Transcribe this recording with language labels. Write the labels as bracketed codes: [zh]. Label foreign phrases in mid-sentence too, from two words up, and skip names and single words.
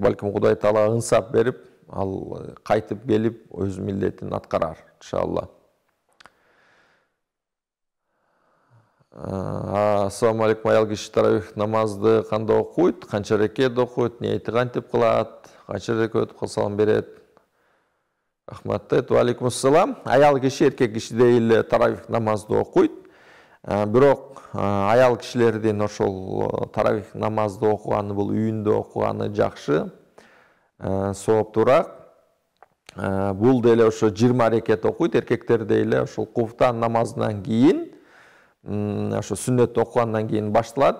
[ky] Балким Кудай Таала ынсап берип, ал кайтып келип өз милдетин аткарар, иншалла. [ar] السلام عليكم, [ky] аял киши таравих намазды кандай окуйт, канча рекет окуйт, ниети кантип кылат, канча рекет окуп салам берет? Рахмат. [ar] وعليكم السلام. [ky] Аял киши эркек кишидей эле таравих намазды окуйт. Бирок аял кишилердин ошол таравих намазды окуганы, бул үйүндө окуганы жакшы, сооптуураак. Бул деле ошо 20 рекет окуйт, эркектер деле ошол куфтан намазынан кийин, ошо сүннөт окугандан кийин башталат.